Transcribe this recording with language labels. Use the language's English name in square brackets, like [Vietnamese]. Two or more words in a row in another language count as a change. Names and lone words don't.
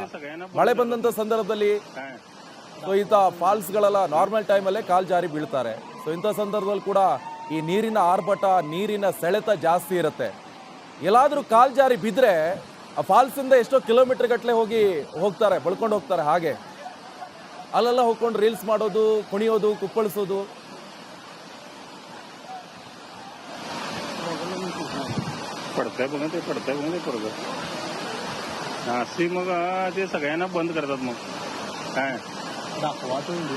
[Kannada] ಮಳೆ ಬಂದಂತ ಸಂದರ್ಭದಲ್ಲಿ ಸೊ ಇಂಥ ಫಾಲ್ಸ್ಗಳೆಲ್ಲ [English] normal timeಅಲ್ಲೇ [Kannada] ಕಾಲ್ ಜಾರಿ ಬೀಳ್ತಾರೆ. ಸೊ ಇಂಥ ಸಂದರ್ಭದಲ್ಲಿ ಕೂಡ ಈ ನೀರಿನ ಆರ್ಭಟ, ನೀರಿನ ಸೆಳೆತ ಜಾಸ್ತಿ ಇರುತ್ತೆ. ಎಲ್ಲಾದ್ರೂ ಕಾಲ್ ಜಾರಿ ಬಿದ್ರೆ ಆ ಫಾಲ್ಸ್ ಇಂದ ಎಷ್ಟೋ ಕಿಲೋಮೀಟರ್ ಗಟ್ಟಲೆ ಹೋಗ್ತಾರೆ, ಬಳ್ಕೊಂಡು ಹೋಗ್ತಾರೆ. ಹಾಗೆ ಅಲ್ಲೆಲ್ಲ ಹೋಗ್ಕೊಂಡು ರೀಲ್ಸ್ ಮಾಡೋದು, ಕುಣಿಯೋದು, ಕುಪ್ಪಳಿಸೋದು. [Marathi] पडतंय बघून ते पोरगं अशी मग ते सगळ्यांना बंद करतात मग काय दाखवा तुम्ही